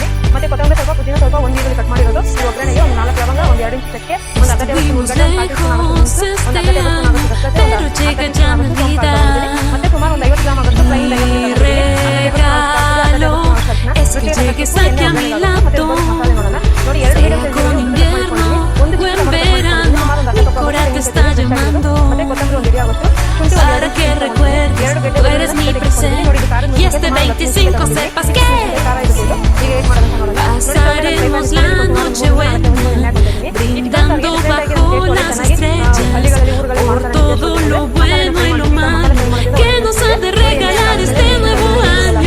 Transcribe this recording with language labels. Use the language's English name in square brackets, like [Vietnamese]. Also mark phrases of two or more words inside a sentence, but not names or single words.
[Kannada] ಮತ್ತೆ ಕೊತ್ತಂಬರಿ ಸ್ವಲ್ಪ, ಪುದೀನ ಸ್ವಲ್ಪ, 1 ಈರುಳ್ಳಿ ಕಟ್ ಮಾಡಿರೋದು, ಈ ಒಗ್ಗರಣೆಗೆ ಒಂದು 4 ಲವಂಗ, ಒಂದು 2 ಇಂಚು ಚಕ್ಕೆ, ಒಂದು ಅರ್ಧ [English] table spoon [Kannada] ಉಳ್ಳಾಗಡ್ಡೆ, ಮತ್ತೆ ಸುಮಾರು ಒಂದು 50 ಗ್ರಾಮ್ ಆಗೋಷ್ಟು ಪ್ಲೈನ್ ನೋಡಿ 2 [English] medium size [Kannada] ಒಂದು ಮತ್ತೆ ಕೊತ್ತಂಬರಿ ಒಂದು ಇಡಿ ಆಗೋಷ್ಟು, ಶುಂಠಿ 2 [Spanish] Y este 25 sepas que pasaremos la noche buena brindando bajo las estrellas por todo lo bueno y lo malo que nos ha de regalar este nuevo año.